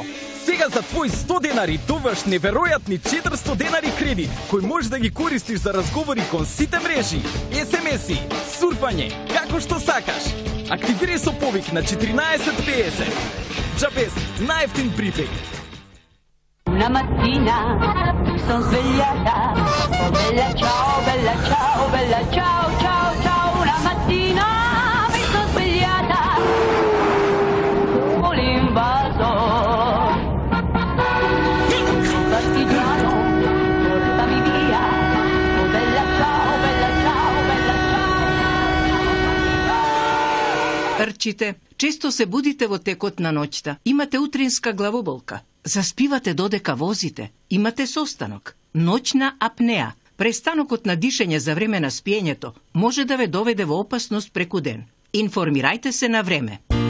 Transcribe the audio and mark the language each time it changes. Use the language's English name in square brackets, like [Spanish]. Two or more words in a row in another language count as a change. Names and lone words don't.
[Macedonian] Сега за твои 100 денари добиваш неверојатни 400 денари кредит, кој можеш да ги користиш за разговори кон сите мрежи, SMS-и, сурфање, како што сакаш. Активирај со повик на 1450. Джабес, најефтин припејд. [Italian] Una mattina mi son svegliata, oh bella ciao, bella ciao, bella ciao, ciao, ciao. Una mattina mi son svegliata con l'invasor. Partigiano, portami via, oh bella ciao, bella ciao, bella ciao. [Macedonian] Рчите, често се будите во текот на ноќта, имате утринска главоболка. Заспивате додека возите, имате состанок, ноќна апнеа, престанокот на дишење за време на спиењето може да ве доведе во опасност преку ден. Информирајте се на време.